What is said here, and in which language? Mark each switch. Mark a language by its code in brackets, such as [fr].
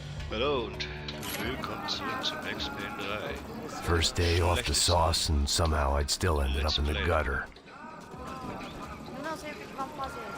[de] Hallo und willkommen zurück zu Max Payne 3. [en] First day off the sauce, and somehow I'd still ended up in the gutter. [pt] Eu não sei o que vamos fazer.